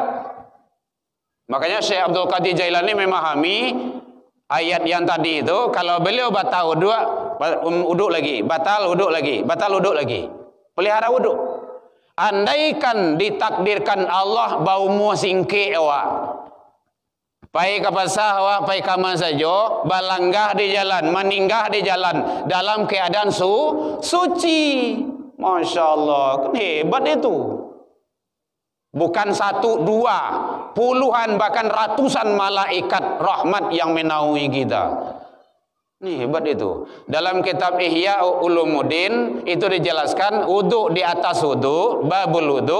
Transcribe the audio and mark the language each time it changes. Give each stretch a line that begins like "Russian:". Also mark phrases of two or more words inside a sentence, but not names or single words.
Indonesian: Makanya Syekh Abdul Qadir Jailani memahami ayat yang tadi itu, kalau beliau batal wudu, wudu lagi, batal wudu lagi, batal wudu lagi. Pelihara wudu. Andaikan ditakdirkan Allah bau mu singke awak.
Minangkabau: Pai ke pasar awak, pai ke mana saja, balanggah di jalan, meninggah di jalan dalam keadaan suci.
Arabic: Masya Allah,
Indonesian: kan hebat itu. Bukan 1, 2, puluhan bahkan ratusan malaikat rahmat yang menaungi kita. Ini hebat itu. Dalam kitab Ihya Ulumuddin itu dijelaskan wudu di atas wudu,
Arabic: babul wudu.